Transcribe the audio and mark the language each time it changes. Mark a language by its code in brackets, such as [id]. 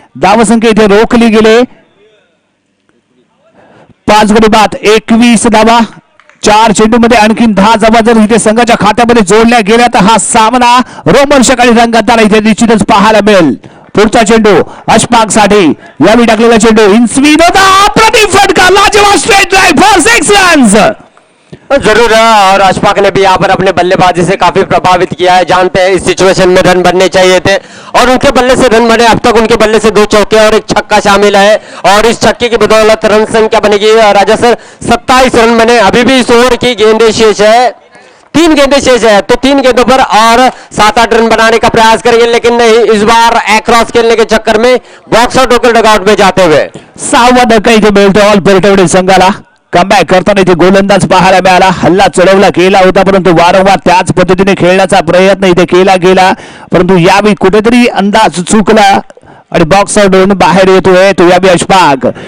[mr] धावसंख्या इथे रोखली गेले, 5 गडी बाद 21 धावा, 4 चेंडूमध्ये आणखीन 10 धावा जर इथे संघाच्या खात्यामध्ये जोडल्या गेल्या तर हा सामना रोमांचक आणि रंगतदार इथे निश्चितच पाहायला मिळेल। पुढचा चेंडू अशफाक साठी, यावेळी टाकलेला चेंडू इन स्विंग होता, अप्रतिम फटका, लाजवाब स्ट्रेट ड्राइव फॉर 6 रन्स। [hi] जरूर है, और अशफाक ने भी यहाँ पर अपने बल्लेबाजी से काफी प्रभावित किया है, जानते हैं इस सिचुएशन में रन बनने चाहिए थे, और उनके बल्ले से रन बने। अब तक उनके बल्ले से 2 चौके और 1 छक्का शामिल है, और इस छक्के की बदौलत रन संख्या बनेगी राजा सर 27 रन बने। अभी भी इस ओवर की गेंदें शेष है, 3 गेंदें शेष है, तो 3 गेंदों पर और 7-8 रन बनाने का प्रयास करेंगे, लेकिन नहीं, इस बार क्रॉस खेलने के चक्कर में बॉक्स आउट होकर डगआउट में जाते हुए [mr] 6वा धक्का इथे मिळतो ऑल पलटवडे संघाला। कमबॅक करताना इथे गोलंदाज पाहायला मिळाला, हल्ला चढवला गेला होता, परंतु वारंवार त्याच पद्धतीने खेळण्याचा प्रयत्न इथे केला गेला, परंतु यावेळी कुठेतरी अंदाज चुकला आणि बॉक्स आउट होऊन बाहेर येतोय तो यावेळी अशफाक।